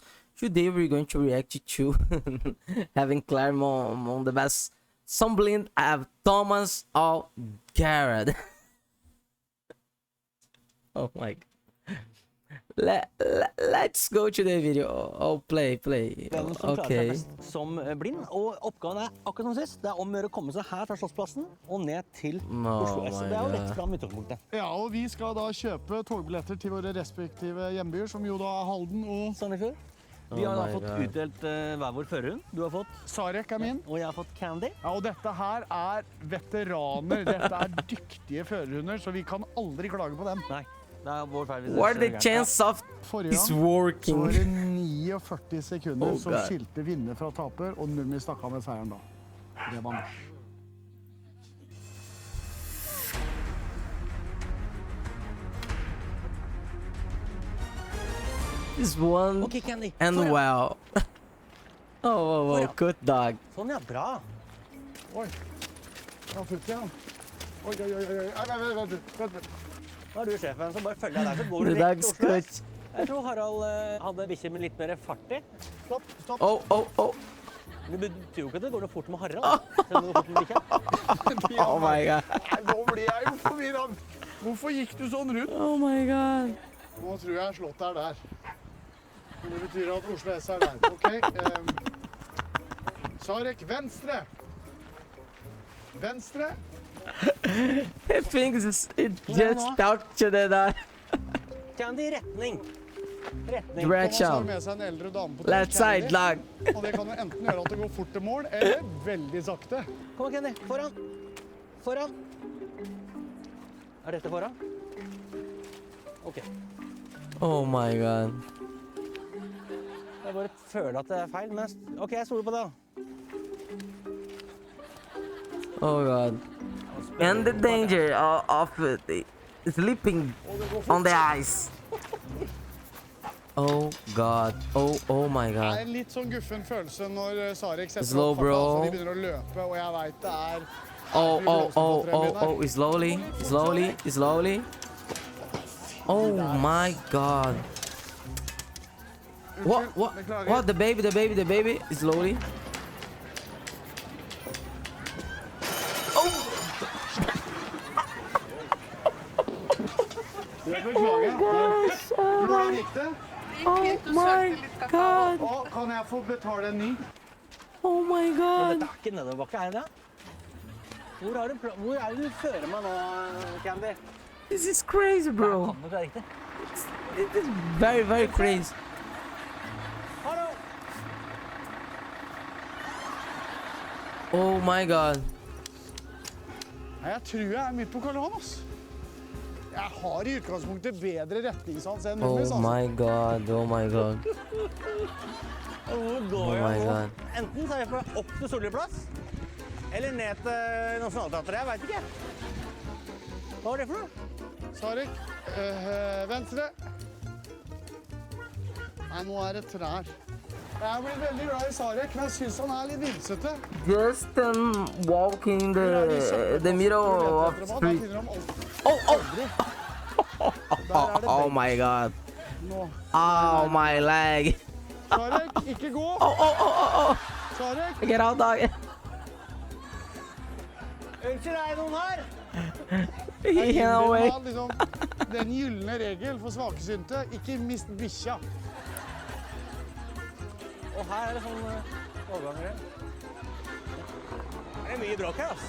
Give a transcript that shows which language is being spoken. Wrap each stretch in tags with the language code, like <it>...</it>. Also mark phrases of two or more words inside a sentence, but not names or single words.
<en>Today we're going to react to having Claremont on the best Sunblind. I have Thomas or Garrett. Oh my god. Let's go to the video. Oh, play.</en> <no>Hvem som klarer seg Okay. best som blind. Og oppgaven er akkurat som sist. Det er om å gjøre å komme seg her fra Slottsplassen og ned til Oslo S. my Det er jo God. rett fram utgangspunktet. Ja, og vi skal da kjøpe togbilletter til våre respektive hjembyer, som jo da er Halden og Sandefjord. Vi har da my fått God. utdelt hver vår førerhund. Du har fått, Sarek er min. og jeg har fått Candy. Ja, og dette her er veteraner. Dette er dyktige førerhunder, så vi kan aldri klage på dem. Nei, det er vår feil. hvis det</no> <en>What are</en> <no>skjer the gærent.</no> <en>chances of</en> <no>Forrige this gang så working? var det 49 sekunder Oh, som God. skilte vinner fra taper, og Nummi stakk av med seieren da. Det var norsk.</no> <en>This one</en> <no>Ok, Candy. and Foran.</no> <en>well. Oh, good dog.</en> <no>Sånn, ja. Bra. Oi, han fulgte igjen. Oi. Nei, vent. Da er du sjefen, så bare følger jeg deg. Så går The du rett dog's til Oslo good. S. Jeg tror Harald hadde bikkjer med litt mer fart i. Stopp. Oh. Det betyr jo ikke at det går noe fort med Harald. Selv om det går fort med bikkja.</no> <en>Oh my god.</en> <no>Nei, nå blir jeg jo forvirret. Hvorfor gikk du sånn rundt?</no> <en>Oh my god.</en> <no>Nå tror jeg slottet er der. Det betyr at Oslo S er der. Ok. Sarek, venstre. Venstre.</no> <en>I think it just talked to the dog.</en> <no>Candy, retning. Retning. Thomas har Reaksjon. med seg en eldre dame på</no> <en>Left side, dog.</en> <no>Og det kan jo enten gjøre at det går fort til mål, eller veldig sakte. Kom, Candy. Foran. Foran. Er dette foran? Ok.</no> <en>Oh my god.</en> <no>Jeg bare føler at det er feil, men ok, jeg stoler på det.</no> <en>Oh god. And the danger of sleeping on the ice. Oh god. Oh my</en> <no>Det god. er en litt sånn guffen følelse når Sarek setter Slow, opp farta, bro. så de begynner å løpe, og jeg vet det er...</no> <en>Oh, slowly. Oh my god. What? The baby, slowly.</en> <no>Hvordan gikk det?</no> <en>Oh my god.</en> <no>Og kan jeg få betale en ny?</no> <en>Oh my</en> <no>Men god. dette er ikke nedoverbakke, er det? Hvor er det du fører meg nå, Candy?</no> <en>This is crazy, bro.</en> <no>Kan det ikke være riktig?</no> <en>It is very crazy.</en> <no>Hallo!</no> <en>Oh my god.</en> <no>Nei, jeg tror jeg er midt på Karl Johan, ass. Jeg har i utgangspunktet bedre retningssans enn Nummis,</no> <en>Oh my god.</en> <no>Og hvor Oh går my jeg nå? god. Enten så er jeg på opp til Solli-plass, eller ned til Nationaltheatret, jeg vet ikke. Hva var det for noe? Sarek, venstre. Nei, nå er det trær. Jeg er blitt veldig glad i Sarek, men jeg synes han er litt vimsete.</no> <en>Just walking the middle of the street. Oh my god.</en> <no>Nå.</no> <en>Oh my leg.</en> <no>Sarek, ikke gå! Oh. Sarek!</no> <en>Get out, dog.</en> <no>Unnskyld, er det noen her?</no> <en>He ran</en> <no>Jeg away. har liksom den gyllene regel for svakesynte. Ikke mist bikkja. Og her er det sånn overganger. Det er mye bråk her, ass.</no>